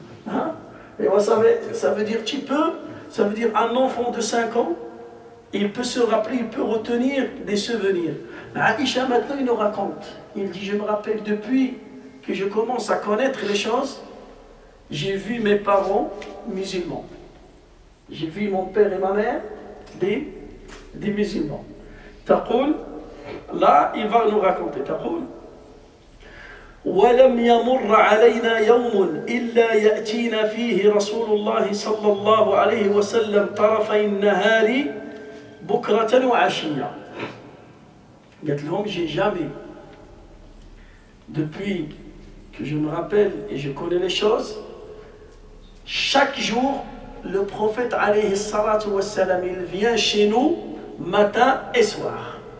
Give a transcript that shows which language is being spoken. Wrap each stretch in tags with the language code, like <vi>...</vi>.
<fr>Hein? Et vous savez, ça veut dire ça veut dire un enfant de 5 ans, il peut se rappeler, il peut retenir des souvenirs. Aïcha maintenant il nous raconte, il dit: je me rappelle depuis que je commence à connaître les choses, j'ai vu mes parents musulmans. J'ai vu mon père et ma mère des musulmans.</fr> <ar>Taqul,</ar> <fr>là il va nous raconter,</fr> <ar>Taqul: ولم يمر علينا يوم إلا يأتينا فيه رسول الله صلى الله عليه وسلم طرفي النهار بكرة وعشية. قالت لهم:</ar> <fr>j'ai jamais, depuis que je me rappelle et je connais les choses, chaque jour le prophète alayhi salatu wassalam, il vient chez nous matin et soir.</fr>